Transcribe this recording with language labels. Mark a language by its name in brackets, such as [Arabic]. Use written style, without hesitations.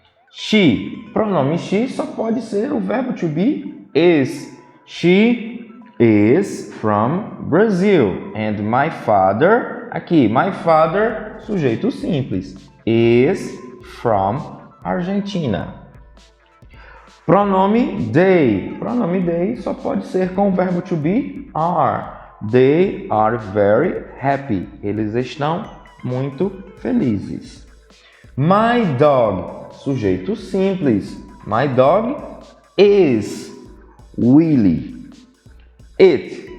[Portuguese] She, pronome she só pode ser o verbo to be is. [English] She is from Brazil. And my father, [Portuguese] aqui, [English] my father, [Portuguese] sujeito simples, [English] is from Argentina. [Portuguese] Pronome they. Pronome they só pode ser com o verbo to be are. [English] They are very happy. [Portuguese] Eles estão muito felizes. [English] My dog. [Portuguese] Sujeito simples. [English] My dog is Willie. It.